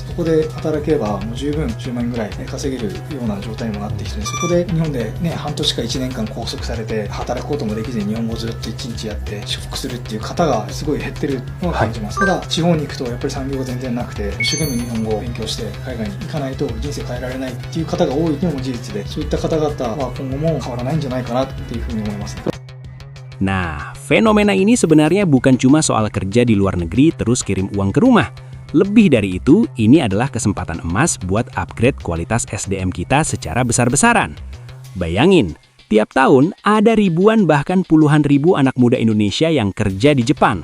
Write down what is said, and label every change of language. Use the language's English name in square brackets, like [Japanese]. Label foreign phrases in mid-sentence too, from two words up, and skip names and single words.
[Japanese] そこで働けばもう十分10万円ぐらい稼げるような状態にもなってきて、そこで日本でね半年か1年間拘束されて働くこともできずに日本語をずっと1日やって出国するっていう方がすごい減ってるのは感じます、ただ地方に行くとやっぱり産業が全然なくて、一生懸命日本語を勉強して海外に行かないと人生変えられないっていう方が多いのも事実で、そういった方々は今後も変わらないんじゃないかなっていうふうに思います。 [Indonesian] Nah, fenomena ini sebenarnya bukan cuma soal kerja di luar negeri terus kirim uang ke rumah. Lebih dari itu, ini adalah kesempatan emas buat upgrade kualitas SDM kita secara besar-besaran. Bayangin, tiap tahun ada ribuan bahkan puluhan ribu anak muda Indonesia yang kerja di Jepang.